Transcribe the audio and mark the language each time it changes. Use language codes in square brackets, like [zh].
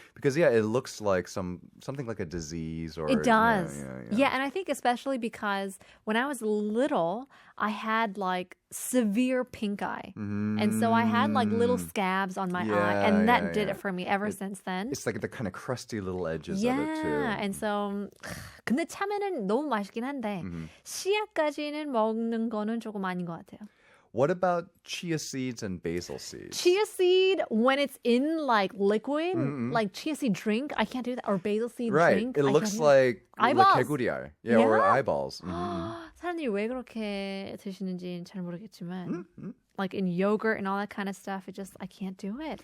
[en] Because it looks like something like a disease or it does. Yeah. And I think especially because when I was little, I had like severe pink eye. And so I had like little scabs on my eye. And that did it for me ever since then. It's like the kind of crusty little edges yeah. of it too. And so [ko] 근데 참외는 너무 맛있긴 한데 씨앗까지는 먹는 거는 조금 아닌 것 같아요. [en] What about chia seeds and basil seeds? Chia seed, when it's in like liquid, like chia seed drink, I can't do that. Or basil seed drink. It I looks can't do like eyeballs. 개구리알. Yeah, or eyeballs. [ko] 사람들이 왜 그렇게 드시는지는 잘 모르겠지만 [en] like in yogurt and all that kind of stuff, I can't do it.